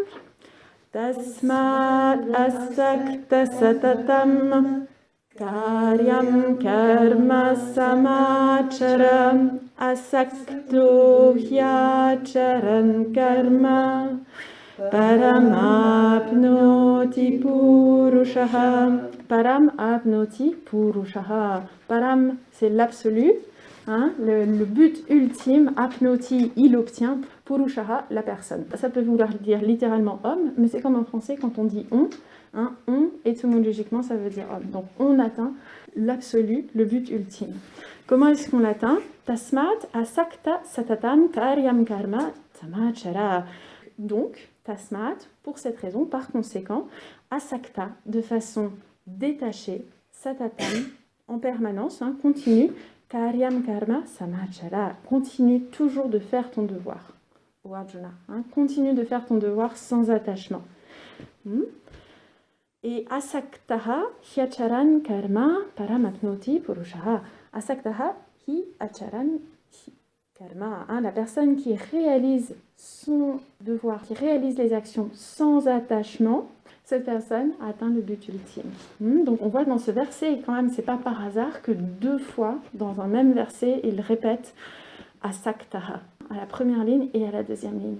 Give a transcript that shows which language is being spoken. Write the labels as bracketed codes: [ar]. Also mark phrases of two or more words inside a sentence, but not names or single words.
[sa] Tasmat asakta satatam karyam karma samachara asakto hyacharan karma paramapnoti purushaha. Param apnoti purushaha. [fr] Param, c'est l'absolu. Le but ultime, apnoti, il obtient, purushaha, la personne. Ça peut vouloir dire littéralement homme, mais c'est comme en français quand on dit on, étymologiquement ça veut dire homme. Donc on atteint l'absolu, le but ultime. Comment est-ce qu'on l'atteint? [sa] Tasmat asakta satatam karyam karma samachara. [fr] Donc, tasmat, pour cette raison, par conséquent, asakta, de façon détachée, satatam, en permanence, continue, [sa] karyam karma samachara, [fr] continue toujours de faire ton devoir. Ou Arjuna, continue de faire ton devoir sans attachement. [sa] Et asaktaha hyacharan karma paramapnoti purushaha. Asaktaha hi acharan hi karma. [fr] La personne qui réalise son devoir, qui réalise les actions sans attachement, cette personne a atteint le but ultime. Donc on voit dans ce verset, quand même, c'est pas par hasard que 2 fois dans un même verset, il répète asaktaha, à la première ligne et à la deuxième ligne.